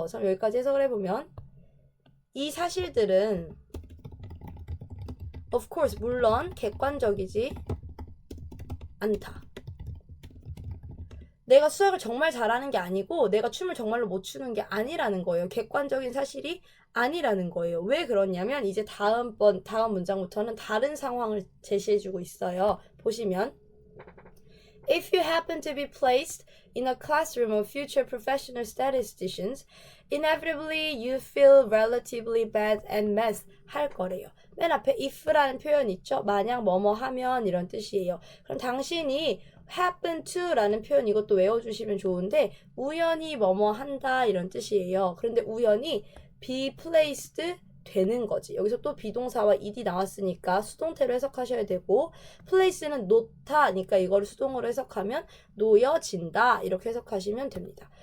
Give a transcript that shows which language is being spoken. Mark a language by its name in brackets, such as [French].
[Korean] 그래서 여기까지 해석을 해보면 이 사실들은 of course, 물론 객관적이지 않다. 내가 수학을 정말 잘하는 게 아니고 내가 춤을 정말로 못 추는 게 아니라는 거예요. 객관적인 사실이 아니라는 거예요. 왜 그러냐면 이제 다음 문장부터는 다른 상황을 제시해주고 있어요. [English] 보시면 If you happen to be placed in a classroom of future professional statisticians, inevitably you feel relatively bad at math 할 거래요. [Korean] 맨 앞에 if라는 표현 있죠? 만약 뭐뭐 하면 이런 뜻이에요. 그럼 당신이 happen to 라는 표현 이것도 외워주시면 좋은데 우연히 뭐뭐 한다 이런 뜻이에요. 그런데 우연히 be placed 되는 거지. 여기서 또 비동사와 ed 나왔으니까 수동태로 해석하셔야 되고 place는 놓다니까 이걸 수동으로 해석하면 놓여진다 이렇게 해석하시면 됩니다.